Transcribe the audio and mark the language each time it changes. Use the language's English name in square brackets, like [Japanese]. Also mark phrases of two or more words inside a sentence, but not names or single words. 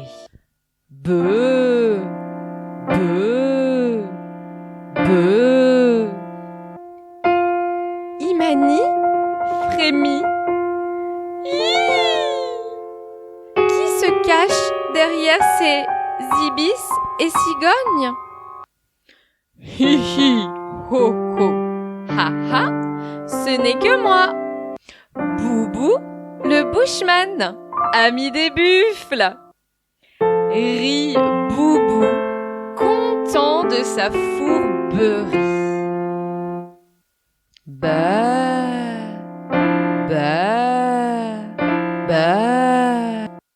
[French] Beuh, beuh, beuh. Imani frémit. Qui se cache derrière ces ibis et cigognes? Hi hi, ho ho, ha ha, ce n'est que moi, Boubou, le bushman, ami des buffles. Rit Boubou, content de sa fourberie. Bah, bah, bah.